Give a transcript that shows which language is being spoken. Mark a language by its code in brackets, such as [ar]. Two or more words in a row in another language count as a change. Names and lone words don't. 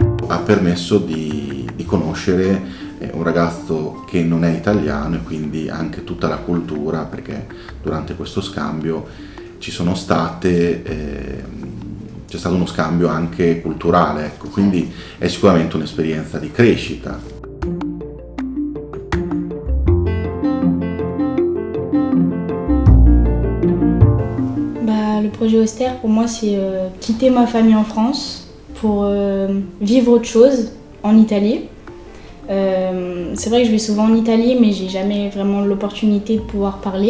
[it] ha permesso di conoscere un ragazzo che non è italiano e quindi anche tutta la cultura, perché durante questo scambio c'è stato uno scambio anche culturale, ecco, quindi è sicuramente un'esperienza di crescita. [fr] Le projet Austère, pour moi, c'est quitter ma famille en France pour vivre autre chose en Italie. C'est vrai que je vais souvent en Italie, mais j'ai jamais vraiment l'opportunité de pouvoir parler.